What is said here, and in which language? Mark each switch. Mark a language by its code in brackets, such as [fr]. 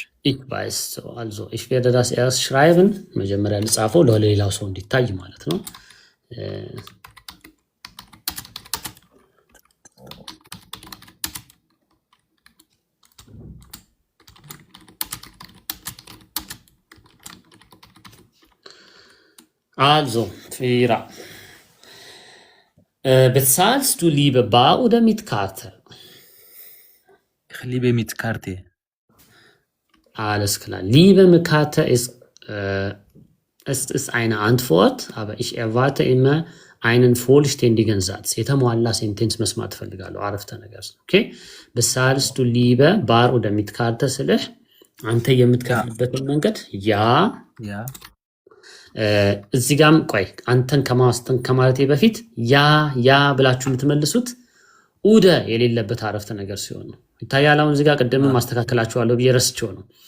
[de] ich weiß so also ich werde das erst schreiben [am] መጀመሪያ ልጻፈው ለሌላው ሰው እንዲታይ ማለት ነው። [de] Also, Fira. Bezahlst du lieber bar oder mit Karte? Ich liebe mit Karte. Alles klar. Liebe mit Karte es ist eine Antwort, aber ich erwarte immer einen vollständigen Satz. [am] የተሟላ ሴንቴንስ መስማት ፈልጋለሁ። አረፍተ ነገር ነው። ኦኬ [de] bezahlst du lieber bar oder mit Karte [am] ስልህ አንተ የምትከፍልበትን መንገድ ያ ያ እዚህ ጋም ቆይ አንተን ከማለቴ በፊት ያ ብላችሁ የምትመልሱት ኡደ የሌለበት አረፍተ ነገር ሲሆን ነው። ይታያል። አሁን እዚህ ጋር ቅድም ማስተካከላችኋለሁ ብዬ ረስቼው ነው